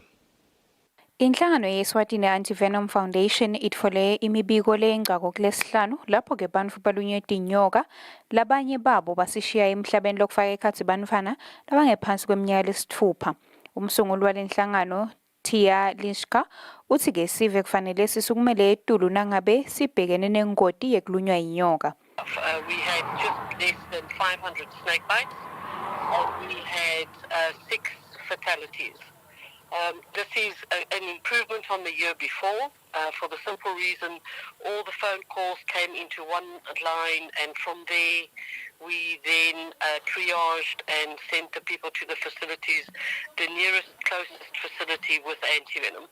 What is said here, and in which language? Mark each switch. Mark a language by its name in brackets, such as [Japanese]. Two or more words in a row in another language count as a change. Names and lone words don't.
[Swati] Inhlangano ye-Eswatini Anti-Venom Foundation itfole imibiko leyingcako kulesihlanu lapho ke bantfu balunywe tinyoka labanye babo basishiya emhlabeni lokufaka ekhatsi bantfwana labangephansi kweminyaka lesithupha. Umsunguli walenhlangano Thea Lishka uthi ke sive kufanele sisukumele etulu nangabe sibhekene nengoti yekulunywa inyoka. [English] We had just less than 500 snake bites and we had 6 fatalities. This is an improvement from the year before for the simple reason all the phone calls came into one line and from there we then triaged and sent the people to the facilities, the nearest closest facility with antivenom.